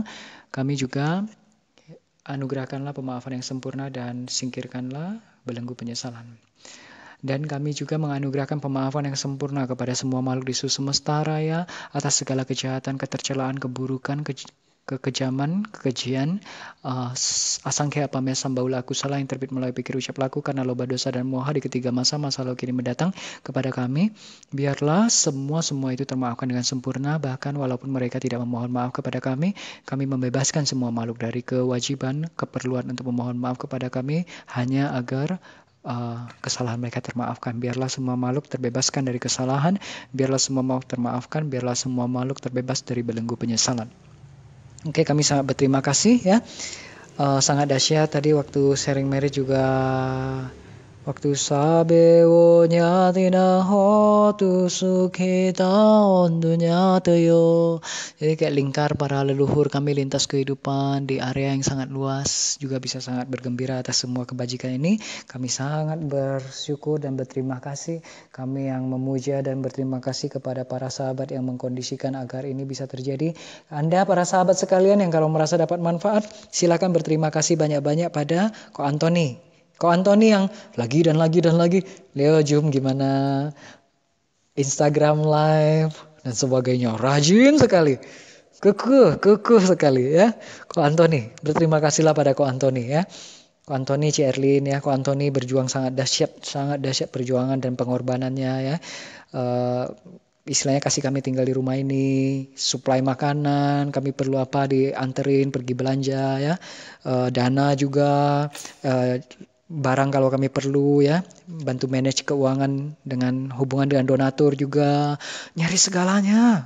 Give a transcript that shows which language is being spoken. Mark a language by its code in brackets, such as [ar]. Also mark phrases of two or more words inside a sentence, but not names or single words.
[id] Kami juga anugerahkanlah pemaafan yang sempurna dan singkirkanlah belenggu penyesalan. Dan kami juga menganugerahkan pemaafan yang sempurna kepada semua makhluk di seluruh semesta raya atas segala kejahatan, ketercelaan, keburukan, kekejaman, kekejian, [pi] asangkya apamya sambaula akusala [id] yang terbit melalui pikir ucap laku karena loba dosa dan moha di ketiga masa lalu kini mendatang kepada kami. Biarlah semua itu termaafkan dengan sempurna, bahkan walaupun mereka tidak memohon maaf kepada kami membebaskan semua makhluk dari kewajiban, keperluan untuk memohon maaf kepada kami hanya agar kesalahan mereka termaafkan. Biarlah semua makhluk terbebaskan dari kesalahan, biarlah semua makhluk termaafkan, biarlah semua makhluk terbebas dari belenggu penyesalan. Oke, kami sangat berterima kasih ya. Sangat dahsyat tadi waktu sharing merit juga. [pi] Waktu sabe wo nyatina hotu sukhita ondunya teyo. [id] Jadi kayak lingkar para leluhur kami lintas kehidupan di area yang sangat luas juga bisa sangat bergembira atas semua kebajikan ini. Kami sangat bersyukur dan berterima kasih. Kami yang memuja dan berterima kasih kepada para sahabat yang mengkondisikan agar ini bisa terjadi. Anda para sahabat sekalian yang kalau merasa dapat manfaat, silakan berterima kasih banyak-banyak pada Ko Antoni. Ko Antoni yang lagi dan lagi, Leo Zoom gimana, Instagram live dan sebagainya, rajin sekali, kekeh sekali ya. Ko Antoni, berterima kasihlah pada Ko Antoni ya. Ko Antoni, Ci Erlin ya, Ko Antoni berjuang sangat dahsyat perjuangan dan pengorbanannya ya. Istilahnya kasih kami tinggal di rumah ini, supply makanan, kami perlu apa dianterin pergi belanja ya, dana juga, barang kalau kami perlu ya, bantu manage keuangan dengan hubungan dengan donatur juga, nyari segalanya.